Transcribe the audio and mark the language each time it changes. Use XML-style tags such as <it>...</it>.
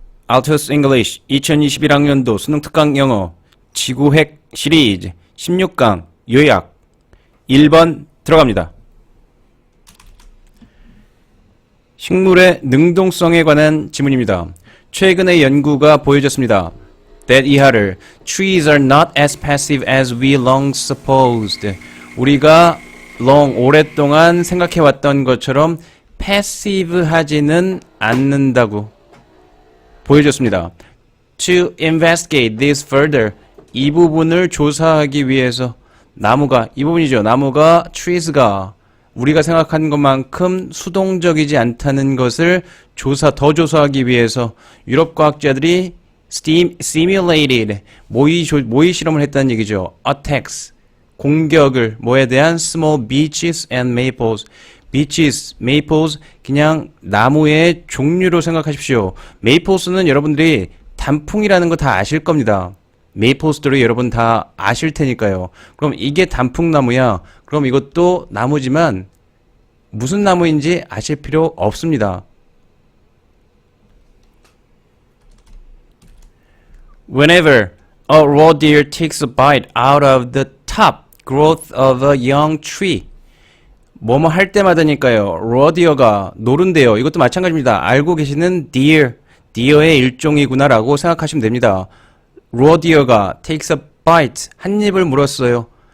<ko>Altus English 2021학년도 수능특강 영어 지구핵 시리즈 16강 요약 1번 들어갑니다. 식물의 능동성에 관한 지문입니다. 최근의 연구가 보여줬습니다.</ko> <en>that 이하를 Trees are not as passive as we long supposed.</en> <ko>우리가 오랫동안 생각해왔던 것처럼 패시브하지는 않는다고 보여줬습니다.</ko> <en>To investigate this further.</en> <ko>이 부분을 조사하기 위해서 나무가, 이 부분이죠. 나무가, trees가 우리가 생각하는 것만큼 수동적이지 않다는 것을 더 조사하기 위해서 유럽 과학자들이 simulated, 모의 실험을 했다는 얘기죠.</ko> <en>attacks,</en> <ko>공격을, 뭐에 대한</ko> <en>small beeches and maples.</en> <ko>beeches, maples, 그냥 나무의 종류로 생각하십시오. maples는 여러분들이 단풍이라는 거 다 아실 겁니다. 메이플스토리 여러분 다 아실 테니까요. 그럼 이게 단풍나무야. 그럼 이것도 나무지만 무슨 나무인지 아실 필요 없습니다.</ko> <en>Whenever a raw deer takes a bite out of the top growth of a young tree.</en> <ko>뭐뭐 할 때마다니까요. raw deer가 노른데요. 이것도 마찬가지입니다. 알고 계시는 deer의 일종이구나라고 생각하시면 됩니다.</ko> <en>raw deer가 takes a bite,</en> <ko>한 입을 물었어요.</ko>